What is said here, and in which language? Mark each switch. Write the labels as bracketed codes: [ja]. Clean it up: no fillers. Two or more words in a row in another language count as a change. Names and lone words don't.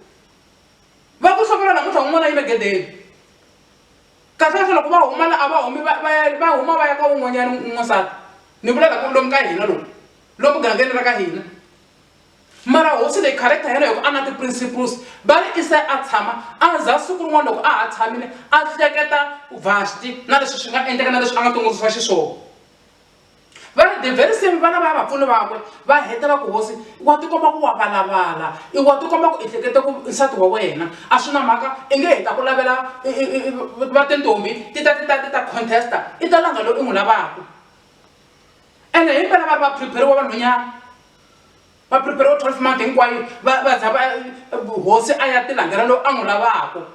[ts] va ku hlongela namuntlha un'wana yi le gedeni kahlekahle loko va huma la a va humi va huma va ya ka un'wanyana n'wansati ni vula loko lomu ka hina lomu gangeni ra ka hina mara hosi leyi character yena loko a na ti-principles va ri i se a tshama a za siku rin'wana loko a ha tshamile a hleketa Vashti na leswi swi nga endleka na leswi a nga tumbuluxa xiswona va ri [en] the very same [ts] vana va vapfuni vakwe va heta va ku hosi wa tikomba ku wa valavala wa tikomba ku i hlekete ku nsati wa wena a swi na mhaka i nge heta ku lavela va tintombi ti ta contesta i ta langa loyi i n'wi lavaka ene himpela va ri va prepare-iwa vanhwanyana va prepare-iwa 12 month hinkwayo va za hosi a ya ti langela loyi a n'wi lavaka